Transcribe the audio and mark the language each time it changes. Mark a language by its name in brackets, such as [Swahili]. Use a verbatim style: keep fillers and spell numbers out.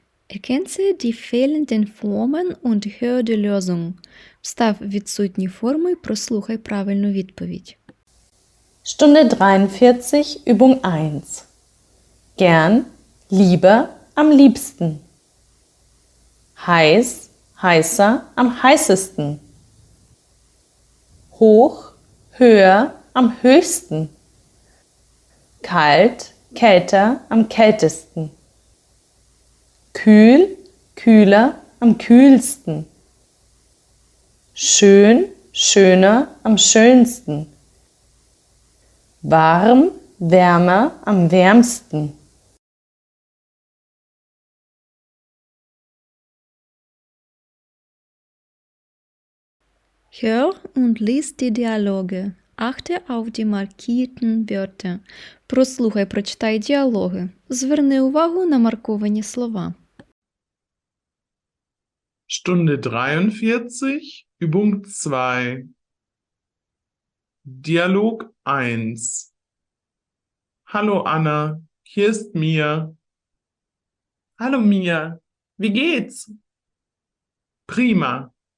[German] Ergänze die fehlenden Formen und hör die Lösung. [Ukrainian] Встав відсутні форми, прослухай правильну відповідь. [German] Stunde dreiundvierzig, Übung eins. Gern, lieber, am liebsten. Heiß, heißer, am heißesten. Hoch, höher, am höchsten. Kalt, kälter, am kältesten. Kühl, kühler, am kühlsten. Schön, schöner, am schönsten. Warm, wärmer, am wärmsten. Hör und lies die Dialoge. Achte auf die markierten Wörter. [Ukrainian] Прослухай, прочитай діалоги. Зверни увагу на марковані слова. [German] Stunde dreiundvierzig, Übung zwei. Dialog eins. Hallo Anna, hier ist Mia. Hallo Mia, wie geht's? Prima.